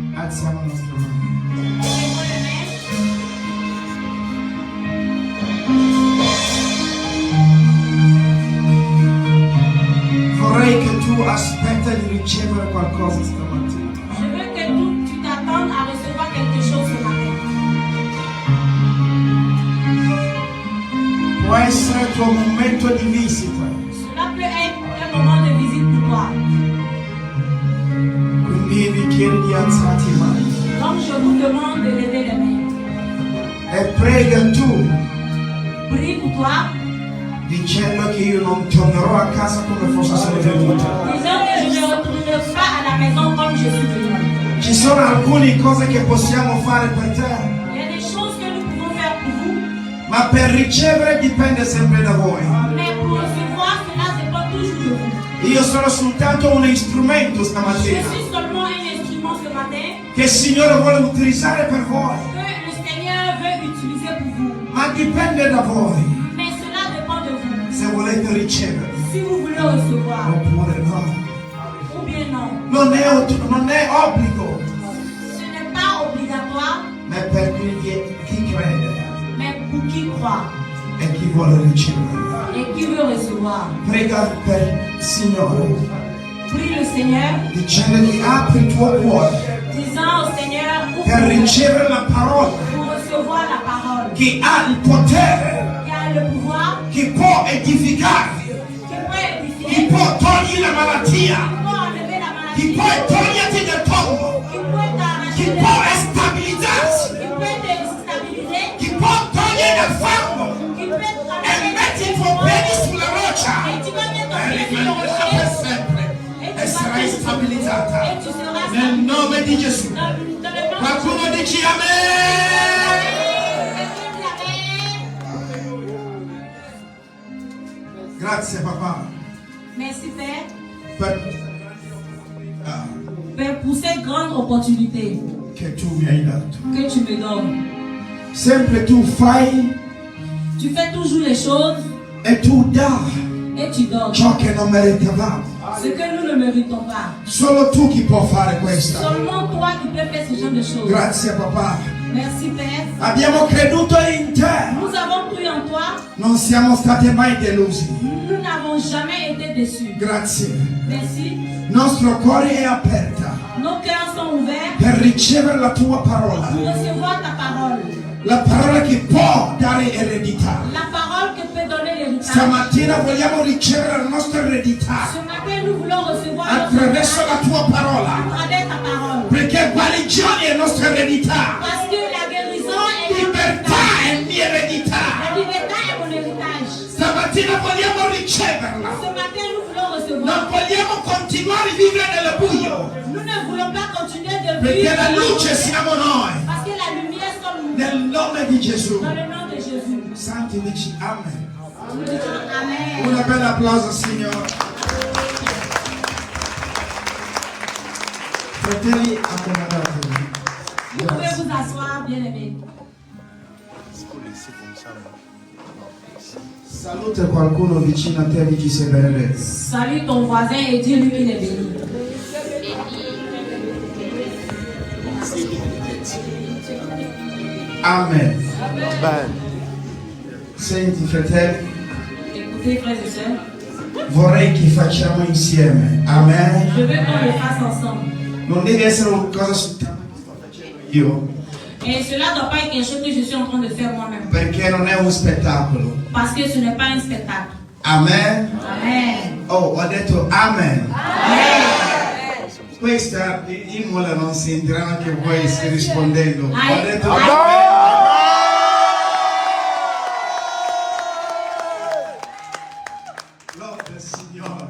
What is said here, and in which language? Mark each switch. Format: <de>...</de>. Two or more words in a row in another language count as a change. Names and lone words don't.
<it>Alziamo la nostra mano. Vorrei che tu aspetti di ricevere qualcosa stamattina.</it> <fr>Je veux que tu t'attendes à recevoir quelque chose ce matin.</fr> <it>Può essere il tuo momento di visita.</it> <fr>Cela peut être un moment de visite pour toi.</fr> <it>Quindi vi chiedo di alzarti le mani.</it> <fr>Donc je vous demande de lever les mains.</fr> <it>E prega tu,</it> <fr>Prie pour toi,</fr> <it>dicendo che io non tornerò a casa come fosse solo venuto.</it> <fr>disant que je ne retournerai pas à la maison comme je suis venu.</fr> <it>Ci sono alcune cose che possiamo fare per te,</it> <fr>Il y a des choses que nous pouvons faire pour vous,</fr> <it>ma per ricevere dipende sempre da voi.</it> <fr>mais pour recevoir, cela dépend toujours de vous.</fr> <it>Io sono soltanto un strumento</it> <fr>Je</fr> <it>stamattina</it> <fr>suis seulement un instrument ce matin</fr> <it>che il Signore vuole utilizzare per voi,</it> <fr>que le Seigneur veut utiliser pour vous.</fr> <it>ma dipende da voi</it> <fr>Mais cela dépend de vous.</fr> <it>se volete ricevere</it> <fr>Si vous voulez recevoir,</fr> <it>oppure no.</it> <fr>ou bien non.</fr> <it>Non è obbligo,</it> <fr>Ce n'est pas obligatoire,</fr> <it>ma è per chi crede</it> <fr>mais pour qui croit</fr> <it>e chi vuole ricevere.</it> <fr>et qui veut recevoir.</fr> <it>Prega per il Signore,</it> <fr>Prie le Seigneur,</fr> <it>dicendogli apri il tuo cuore</it> <fr>disant au Seigneur,</fr> <it>per ricevere la parola</it> <fr>pour recevoir la parole,</fr> <it>che ha il potere,</it> <fr>qui a le pouvoir,</fr> <it>che può edificarti,</it> <fr>qui peut</fr> <it>chi</it> <fr>édifier,</fr> <it>può togliere la malattia,</it> <fr>qui peut enlever la</fr> <it>chi</it> <fr>maladie,</fr> <it>può toglierti dal tombo,</it> <fr>qui peut</fr> <it>chi</it> <fr>t'arracher,</fr> <it>può stabilizzarsi,</it> <fr>qui peut te stabiliser,</fr> <it>chi può togliere dal fango</it> <fr>qui peut</fr> <it>e</it> <fr>t'arracher</fr> <it>metti i tuoi piedi sulla roccia</it> <fr>et tu vas mettre ton</fr> <it>e</it> <fr>pied sur le</fr> <it>rimarrà per</it> <fr>rocher</fr> <it>sempre e sarai stabilizzata</it> <fr>et tu seras</fr> <it>nel nome di Gesù.</it> <fr>dans le nom de</fr> <it>Qualcuno</it> <fr>Jésus.</fr> <it>dice amen. Grazie papà</it> <fr>Merci Père,</fr> <it>per</it> <fr>pour cette grande opportunité</fr> <it>che tu mi hai dato.</it> <fr>que tu me donnes.</fr> <it>Sempre tu fai</it> <fr>Tu fais toujours les choses</fr> <it>e tu dai</it> <fr>et tu donnes</fr> <it>ciò che non meritavamo.</it> <fr>ce que nous ne méritons pas.</fr> <it>Solo tu chi può fare questo.</it> <fr>Seulement toi qui peux faire ce genre de choses.</fr> <it>Grazie papà.</it> <fr>Merci Père.</fr> <it>Abbiamo creduto in te.</it> <fr>Nous avons cru en toi.</fr> <it>Non siamo stati mai delusi.</it> <fr>Nous n'avons jamais été déçus.</fr> <it>Grazie.</it> <fr>Merci.</fr> <it>Il nostro cuore è aperto</it> <fr>Nos cœurs sont ouverts</fr> <it>per ricevere la tua parola.</it> <fr>pour recevoir ta parole.</fr> <it>La parola che può dare eredità.</it> <fr>La parole que peut donner l'héritage.</fr> <it>Stamattina vogliamo ricevere la nostra eredità</it> <fr>Ce matin, nous voulons recevoir</fr> <it>attraverso la tua</it> <fr>à</fr> <it>parola.</it> <fr>travers ta parole.</fr> <it>Perché guarigione è nostra eredità.</it> <fr>Parce que la guérison est notre</fr> <it>Libertà</it> <fr>héritage.</fr> <it>è mia eredità.</it> <fr>La liberté est mon héritage.</fr> <it>Stamattina vogliamo riceverla.</it> <fr>Ce matin, nous voulons recevoir.</fr> <it>Non vogliamo continuare a vivere nel buio.</it> <fr>Nous ne voulons pas continuer de</fr> <it>Perché</it> <fr>vivre</fr> <it>la luce siamo noi.</it> <fr>parce que la lumière sommes nous.</fr> <it>Nel nome di Gesù.</it> <fr>Dans le nom de Jésus.</fr> <it>Santi dici amen.</it> <fr>Nous disons Amen.</fr> <it>Un bel applauso Signore. Fratelli, accomodatevi.</it> <fr>Vous pouvez vous asseoir, bien-aimés.</fr> <it>Saluta qualcuno vicino a te e dici sei benedetto.</it> <fr>Salue ton voisin et dis-lui qu'il est béni. Amen. Amen.</fr> <it>Senti fratelli,</it> <fr>Écoutez, frères et sœurs,</fr> <it>vorrei che facciamo insieme.</it> <fr>Amen. je veux qu'on le fasse ensemble.</fr> <it>Non deve essere una cosa soltanto che sto facendo io,</it> <fr>Et cela ne doit pas être quelque chose que je suis en train de faire moi-même.</fr> <it>perché non è un spettacolo.</it> <fr>Parce que ce n'est pas un spectacle. Amen. Amen.</fr> <it>Oh, ho detto amen. Amen. Questa Imola non sentirà anche voi rispondendo. Ho Amen. detto Amen. amen. Lode del Signore.</it>